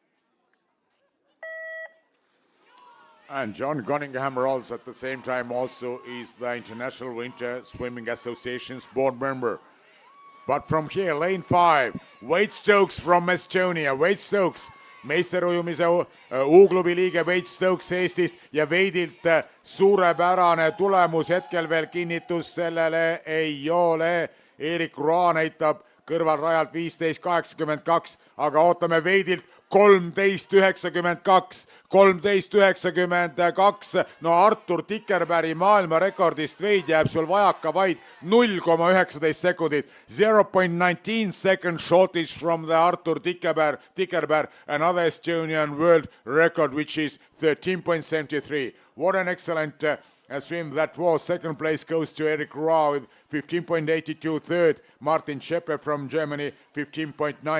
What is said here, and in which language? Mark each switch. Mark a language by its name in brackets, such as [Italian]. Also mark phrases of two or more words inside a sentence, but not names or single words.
[English] And John Cunningham-Rolls at the same time also is the International Winter Swimming Association's board member. But from here, lane 5, Wade Stokes from Estonia. [Estonian] Wade Stokes, meisterujumise U-klubi liige Wade Stokes Eestist ja Weidilt suurepärane tulemus, hetkel veel kinnitus sellele ei ole. Erik Roa näitab kõrvalrajalt 15.82, aga ootame Weidilt 13.92. 13.92. No Artur Tikerbergi maailmarekordist Veid jääb sul vajaka vaid 0,19 sekundit. [English] 0.19 second shortage from the Artur Tikerberg, another Estonian world record, which is 13.73. What an excellent swim that was. Second place goes to Eric Roa with 15.82. Third, Martin Schepper from Germany, 15.9.